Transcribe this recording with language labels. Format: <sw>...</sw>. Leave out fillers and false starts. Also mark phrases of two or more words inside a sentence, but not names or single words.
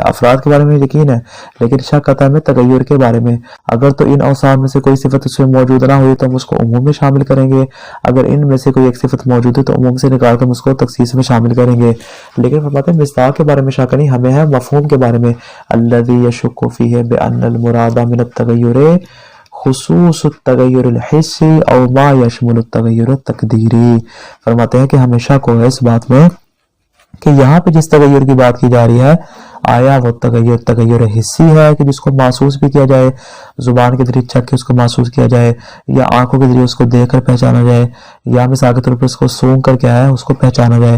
<ur>افراد کے بارے میں یقین ہے لیکن شک آتا ہے ہمیں تغیر کے بارے میں. اگر تو ان اوصاف میں سے کوئی صفت اس میں موجود نہ ہوئی تو ہم اس کو عموم میں شامل کریں گے، اگر ان میں سے کوئی ایک صفت موجود ہے تو عموم سے نکال کر ہم اس کو تخصیص میں شامل کریں گے. لیکن فرماتے ہیں مصداق کے بارے میں شک نہیں، ہمیں ہے مفہوم کے بارے میں.</ur> <ar>الذی یشک فیہ بان المراد من التغیر خصوص التغیر الحسی او ما یشمل التغیر التقدیری.</ar> <ur>فرماتے ہیں کہ ہمیں شک ہو ہے اس بات میں کہ یہاں پہ جس تغیر کی بات کی جا رہی ہے آیا وہ تغیر حسی ہے کہ جس کو محسوس بھی کیا جائے، زبان کے ذریعے چکھ کے اس کو محسوس کیا جائے، یا آنکھوں کے ذریعے اس کو دیکھ کر پہچانا جائے، یا مثال کے طور پر اس کو سونگ کر کیا ہے اس کو پہچانا جائے.</ur>